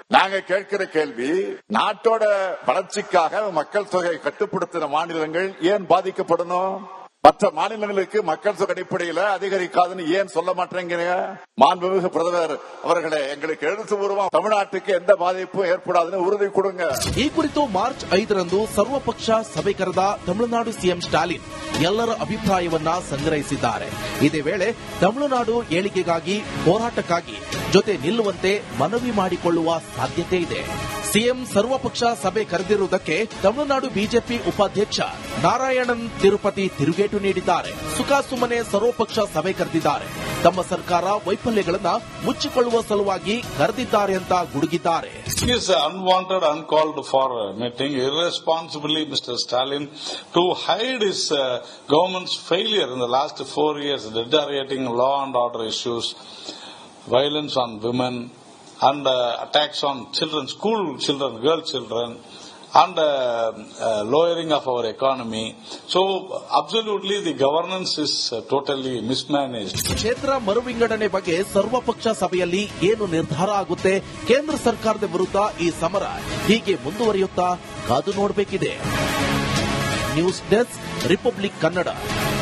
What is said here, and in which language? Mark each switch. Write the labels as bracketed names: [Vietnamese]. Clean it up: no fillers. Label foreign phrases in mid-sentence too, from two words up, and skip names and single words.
[Tamil] நாங்க கேட்கிற கேள்வி, நாட்டோட வளர்ச்சிக்காக மக்கள் தொகை கட்டுப்படுத்தின மாநிலங்கள் ஏன் பாதிக்கப்படணும்? மற்ற மாநிலங்களுக்கு மக்கள் தொகை அடிப்படையில் அதிகரிக்காதுன்னு ஏன் சொல்ல மாட்டேங்கிறீங்க? மாண்புமிகு பிரதமர் அவர்களே, எங்களுக்கு எழுத்துப்பூர்வம் தமிழ்நாட்டுக்கு எந்த பாதிப்பும் ஏற்படாதுன்னு உறுதி கொடுங்க. [Kannada] ಈ ಕುರಿತು ಮಾರ್ಚ್ 5ರಂದು ಸರ್ವಪಕ್ಷ ಸಭೆ ಕರೆದ ತಮಿಳುನಾಡು ಸಿಎಂ ಸ್ಟಾಲಿನ್ ಎಲ್ಲರ ಅಭಿಪ್ರಾಯವನ್ನ ಸಂಗ್ರಹಿಸಿದ್ದಾರೆ. ಇದೇ ವೇಳೆ ತಮಿಳುನಾಡು ಏಳಿಗೆಗಾಗಿ ಹೋರಾಟಕ್ಕಾಗಿ ಜೊತೆ ನಿಲ್ಲುವಂತೆ ಮನವಿ ಮಾಡಿಕೊಳ್ಳುವ ಸಾಧ್ಯತೆ ಇದೆ. ಸಿಎಂ ಸರ್ವಪಕ್ಷ ಸಭೆ ಕರೆದಿರುವುದಕ್ಕೆ ತಮಿಳುನಾಡು ಬಿಜೆಪಿ ಉಪಾಧ್ಯಕ್ಷ ನಾರಾಯಣನ್ ತಿರುಪತಿ ತಿರುಗೇಟು ನೀಡಿದ್ದಾರೆ. ಸುಖಾಸುಮ್ಮನೆ ಸರ್ವಪಕ್ಷ ಸಭೆ ಕರೆದಿದ್ದಾರೆ. ತಮ್ಮ ಸರ್ಕಾರ ವೈಫಲ್ಯಗಳನ್ನ ಮುಚ್ಚಿಕೊಳ್ಳುವ ಸಲುವಾಗಿ ಕರೆದಿದ್ದಾರೆ ಅಂತ ಗುಡುಗಿದ್ದಾರೆ. [English] Is unwanted, uncalled for meeting irresponsibly, Mr. Stalin, to hide his government's failure in the last 4 years, deteriorating law and order issues, violence on women, and attacks on children, school children, girl children, and lowering of our economy. So absolutely the governance is totally mismanaged. [Kannada] ಕ್ಷೇತ್ರ ಮರುವಿಂಗಡಣೆ ಬಗ್ಗೆ ಸರ್ವಪಕ್ಷ ಸಭೆಯಲ್ಲಿ ಏನು ನಿರ್ಧಾರ ಆಗುತ್ತೆ? ಕೇಂದ್ರ ಸರ್ಕಾರದ ವಿರುದ್ಧ ಈ ಸಮರ ಹೀಗೆ ಮುಂದುವರಿಯುತ್ತಾ ಕಾದು ನೋಡಬೇಕಿದೆ. [English] news desk, [Kannada] ರಿಪಬ್ಲಿಕ್ ಕನ್ನಡ.